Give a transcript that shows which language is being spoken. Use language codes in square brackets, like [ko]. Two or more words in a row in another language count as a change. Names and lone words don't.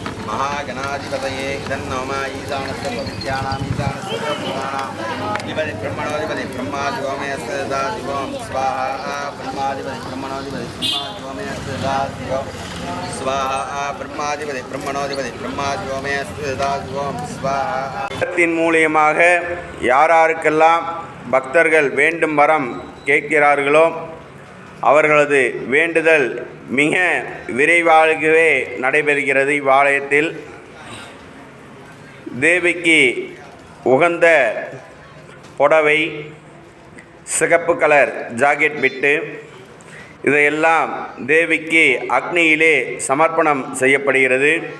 [sa] महागणाधिपतये इदन्नोमा ईशानस्य पवित्यानाम् ईशानस्य ब्रह्माणाम् अधिपति ब्रह्मणोऽधिपति ब्रह्मा शिवमयस्य तदा शिवं स्वाहा ब्रह्माधिपति ब्रह्मणोऽधिपति ब्रह्मा शिवमयस्य तदा शिवं स्वाहा ब्रह्माधिपति ब्रह्मणोऽधिपति ब्रह्मा शिवमयस्य तदा शिवं स्वाहा. [ta] மூலியமாக யாராருக்கெல்லாம் பக்தர்கள் வேண்டும் வரம் கேட்கிறார்களோ அவர்களது வேண்டுதல் மிக விரைவாகவே நடைபெறுகிறது. இவ்வாலயத்தில் தேவிக்கு உகந்த புடவை, சிகப்பு [en] colour jacket [ta] பிட்டு இதையெல்லாம் தேவிக்கு அக்னியிலே சமர்ப்பணம் செய்யப்படுகிறது.